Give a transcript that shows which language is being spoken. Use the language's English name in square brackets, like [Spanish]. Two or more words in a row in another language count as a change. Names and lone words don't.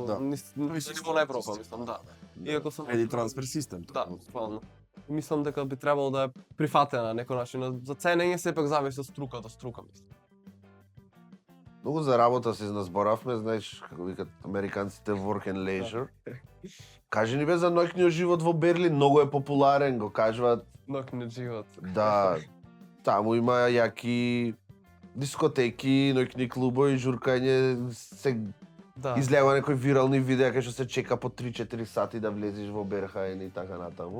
[Macedonian] Да. на ниво на Европа, мислам, да. Иако сум Еди трансфер систем. Да, буквално. Мислам дека би требало да е прифатена на некој начин. За ценење сепак зависи од струка, мислам. Многу за работа се назборавме, знаеш, како викат американците [English] work and leisure. [Macedonian] Кажи ни бе за ноќниот живот во Берлин, многу е популарен, го кажуваат Ноќниот живот. да таму има јаки дискотеки, ноќни клубови, журкање, се Да. излева некои вирални видеа кај што се чека по 3-4 сати да влезеш во Берхаен и така натаму.